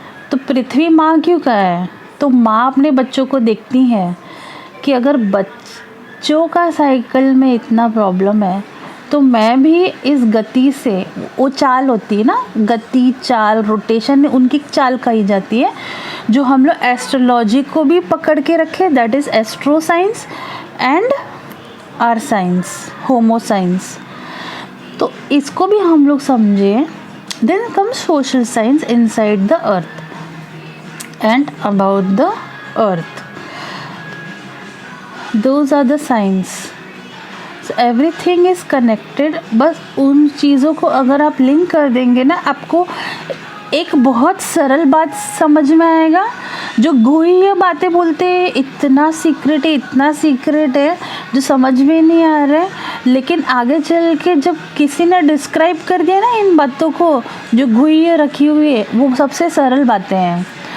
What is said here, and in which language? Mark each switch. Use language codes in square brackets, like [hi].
[hi] तो पृथ्वी माँ क्यों का है? तो माँ अपने बच्चों को देखती है कि अगर बच्चों का साइकिल में इतना प्रॉब्लम है, तो मैं भी इस गति से, वो चाल होती है ना, गति, चाल, रोटेशन, उनकी चाल कही जाती है, जो हम लोग एस्ट्रोलॉजी को भी पकड़ के रखे, [en] That is astro science and our science, homo science. [hi] तो इसको भी हम लोग समझें। [en] Then comes social science inside the earth and about the earth. Those are the science. So everything is connected. [hi] बस उन चीज़ों को अगर आप लिंक कर देंगे ना, आपको एक बहुत सरल बात समझ में आएगा, जो गुहिया बातें बोलते हैं, इतना सीक्रेट है जो समझ में नहीं आ रहा है, लेकिन आगे चल के जब किसी ने डिस्क्राइब कर दिया ना इन बातों को जो गुहिया रखी हुई है, वो सबसे सरल बातें हैं।